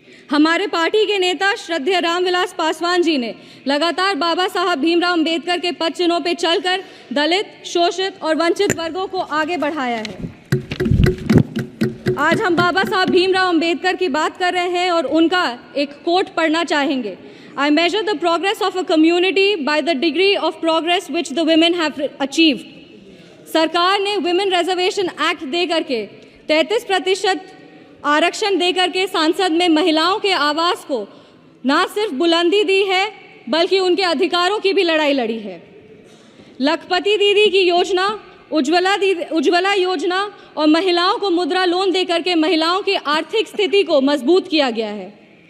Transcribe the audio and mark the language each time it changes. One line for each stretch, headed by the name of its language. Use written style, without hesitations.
Hindi: हमारे पार्टी के नेता श्रद्धेय रामविलास पासवान जी ने लगातार बाबा साहब भीमराव अंबेडकर के पद चिन्हों पर चलकर दलित, शोषित और वंचित वर्गों को आगे बढ़ाया है। आज हम बाबा साहब भीमराव अंबेडकर की बात कर रहे हैं और उनका एक कोट पढ़ना चाहेंगे।
English: I measure the progress of a community by the degree of progress which the women have achieved.
Hindi: सरकार ने विमेन रिजर्वेशन एक्ट दे करके 33% आरक्षण दे करके संसद में महिलाओं के आवास को ना सिर्फ बुलंदी दी है बल्कि उनके अधिकारों की भी लड़ाई लड़ी है। लखपति दीदी की योजना, उज्ज्वला योजना और महिलाओं को मुद्रा लोन दे करके महिलाओं की आर्थिक स्थिति को मजबूत किया गया है।